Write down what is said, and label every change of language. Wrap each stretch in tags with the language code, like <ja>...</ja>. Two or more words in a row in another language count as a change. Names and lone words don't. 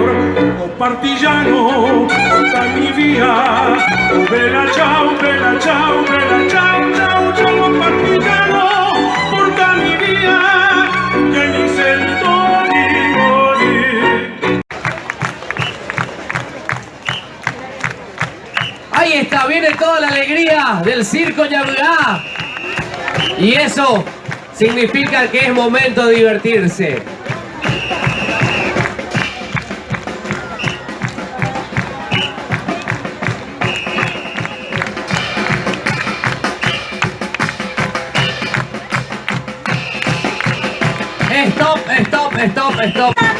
<it>oh partigiano, portami via, oh bella ciao, bella ciao, bella ciao, ciao, ciao, partigiano, portami via, che mi sento di morire.</it> <es>Ahí está, viene toda la alegría del circo Ñabugá. Y eso significa que es momento de divertirse. Stop, stop, stop, stop.</es>